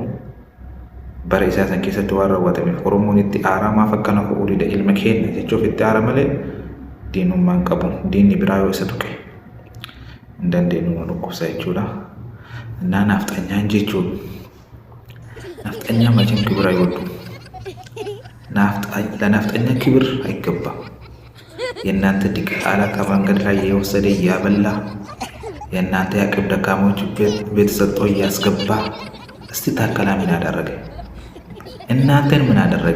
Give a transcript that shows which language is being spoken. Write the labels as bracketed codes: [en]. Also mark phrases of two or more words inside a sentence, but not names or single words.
[om] Bara isaa san keessatti waan raawwatameef Oromoon itti aaraa maaf akkana ka'uu dida ilma keenya jechuuf itti aara malee diinummaan qabu. Diinni biraa yoo isa tuqe hin dandeenyu nu dhukkubsa jechuudha. Innaa nafxanyaan jechuun nafxanyaa macheen kibira [am] ይወዱ ለናፍጠኛ ክብር አይገባም። የእናንተ ዲቃላ ከመንገድ ላይ የወሰደ እያበላ የእናንተ የአቅም ደካሞች ቤት ሰጥቶ እያስገባ እስቲ ታከላ ምን አደረገ? እናንተን ምን አደረገ?